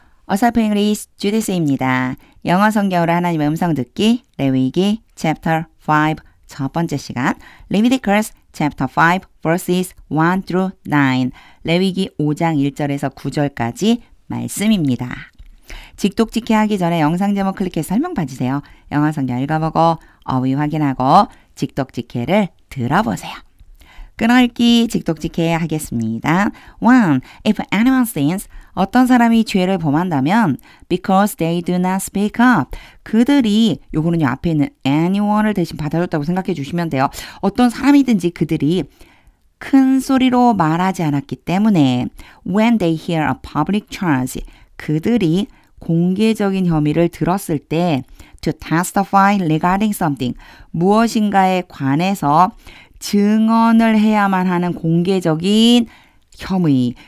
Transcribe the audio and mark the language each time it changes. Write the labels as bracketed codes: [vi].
[ko] 어설프 잉글리시 주디스입니다. 영어 성경으로 하나님의 음성 듣기 레위기 chapter 5 첫 번째 시간 [en] Leviticus chapter 5 verses 1 through 9 [ko] 레위기 5장 1절에서 9절까지 말씀입니다. 직독직해 하기 전에 영상 제목 클릭해 설명 봐주세요. 영어 성경 읽어보고 어휘 확인하고 직독직해를 들어보세요. 끊어읽기 직독직해 하겠습니다. 1. [en] If anyone sins, [ko] 어떤 사람이 죄를 범한다면 [en] because they do not speak up. [ko] 그들이, 요거는요 앞에 있는 anyone을 대신 받아줬다고 생각해 주시면 돼요. 어떤 사람이든지 그들이 큰 소리로 말하지 않았기 때문에 [en] when they hear a public charge, [ko] 그들이 공개적인 혐의를 들었을 때 [en] to testify regarding something, [ko] 무엇인가에 관해서 증언을 해야만 하는 공개적인 혐의.